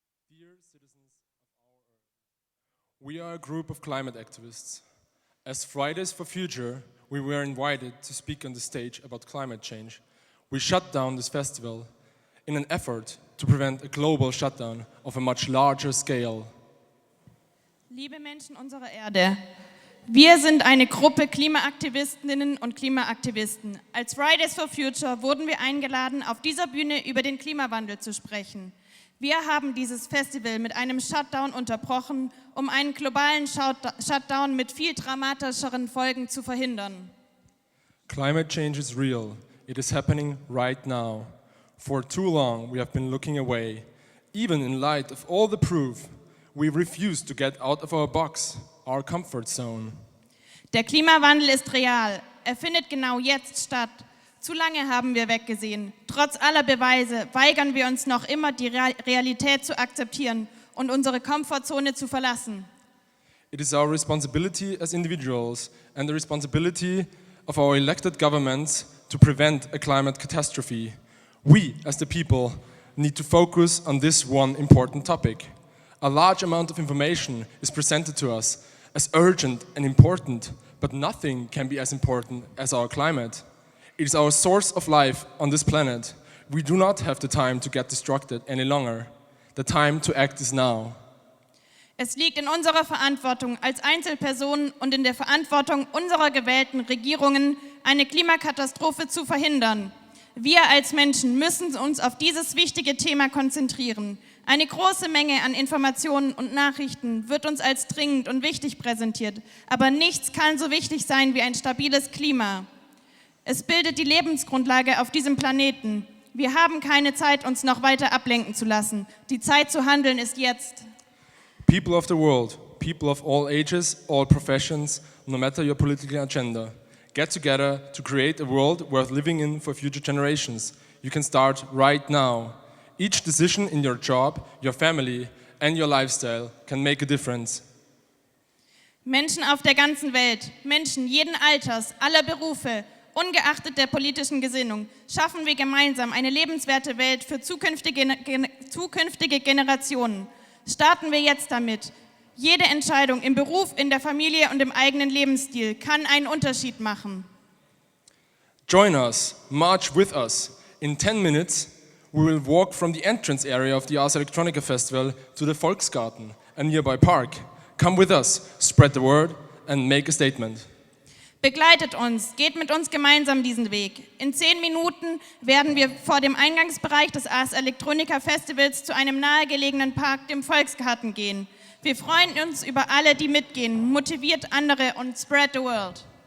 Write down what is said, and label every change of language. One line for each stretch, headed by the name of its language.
English: Dear citizens of our Earth, we are a group of climate activists. As Fridays for Future, we were invited to speak on the stage about climate change. We shut down this festival in an effort to prevent a global shutdown of a much larger scale.
German: Liebe Menschen unserer Erde, wir sind eine Gruppe Klimaaktivistinnen und Klimaaktivisten. Als Fridays for Future wurden wir eingeladen, auf dieser Bühne über den Klimawandel zu sprechen. Wir haben dieses Festival mit einem Shutdown unterbrochen, um einen globalen Shutdown mit viel dramatischeren Folgen zu verhindern.
English: Climate change is real. It is happening right now. For too long we have been looking away. Even in light of all the proof, we refuse to get out of our box, our comfort zone.
German: Der Klimawandel ist real. Er findet genau jetzt statt. Zu lange haben wir weggesehen. Trotz aller Beweise weigern wir uns noch immer, die Realität zu akzeptieren und unsere Komfortzone zu verlassen.
English: It is our responsibility as individuals and the responsibility of our elected governments to prevent a climate catastrophe. We, as the people, need to focus on this one important topic. A large amount of information is presented to us as urgent and important, but nothing can be as important as our climate. It is our source of life on this planet. We do not have the time to get distracted any longer. The time to act is now.
German: Es liegt in unserer Verantwortung als Einzelpersonen und in der Verantwortung unserer gewählten Regierungen, eine Klimakatastrophe zu verhindern. Wir als Menschen müssen uns auf dieses wichtige Thema konzentrieren. Eine große Menge an Informationen und Nachrichten wird uns als dringend und wichtig präsentiert, aber nichts kann so wichtig sein wie ein stabiles Klima. Es bildet die Lebensgrundlage auf diesem Planeten. Wir haben keine Zeit, uns noch weiter ablenken zu lassen. Die Zeit zu handeln ist jetzt.
English: People of the world, people of all ages, all professions, no matter your political agenda, get together to create a world worth living in for future generations. You can start right now. Each decision in your job, your family and your lifestyle can make a difference.
German: Menschen auf der ganzen Welt, Menschen jeden Alters, aller Berufe, ungeachtet der politischen Gesinnung, schaffen wir gemeinsam eine lebenswerte Welt für zukünftige Generationen. Starten wir jetzt damit. Jede Entscheidung im Beruf, in der Familie und im eigenen Lebensstil kann einen Unterschied machen.
English: Join us, march with us. In 10 minutes, we will walk from the entrance area of the Ars Electronica Festival to the Volksgarten, a nearby park. Come with us, spread the word and make a statement.
German: Begleitet uns, geht mit uns gemeinsam diesen Weg. In 10 Minuten werden wir vor dem Eingangsbereich des Ars Electronica Festivals zu einem nahegelegenen Park, dem Volksgarten, gehen. Wir freuen uns über alle, die mitgehen. Motiviert andere und
English: spread the word.